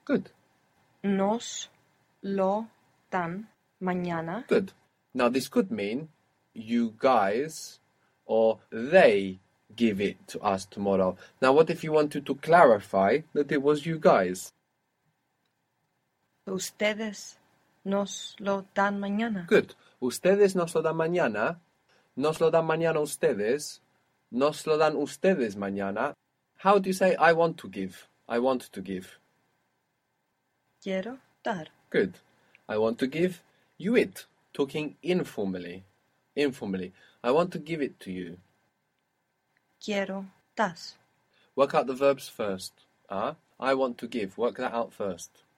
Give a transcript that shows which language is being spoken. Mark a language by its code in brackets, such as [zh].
[en] Good. [es] Nos lo dan mañana. [en] Good. Now, this could mean you guys or they give it to us tomorrow. Now, what if you wanted to clarify that it was you guys? [es] Ustedes nos lo dan mañana. [en] Good. [es] Ustedes nos lo dan mañana. Nos lo dan mañana ustedes. Nos lo dan ustedes mañana. [en] How do you say I want to give? I want to give. [es] Quiero dar. [en] Good. I want to give you it. Talking informally. Informally. I want to give it to you. [es] Quiero das. [en] Work out the verbs first. I want to give. Work that out first.